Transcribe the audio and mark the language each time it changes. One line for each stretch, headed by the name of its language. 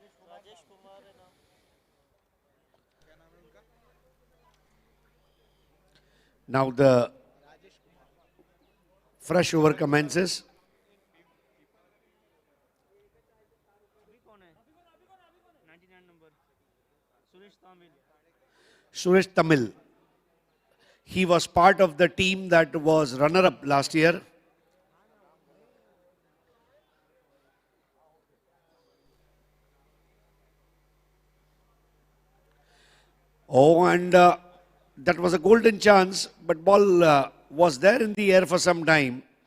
Hindi: राजेश कुमार है ना
English: Now the fresh over commences.
Hindi: अभी कौन है 99 number Suresh Tamil
English: Suresh Tamil. He was part of the team that was runner-up last year. Oh, and that was a golden chance, but ball was there in the air for some time.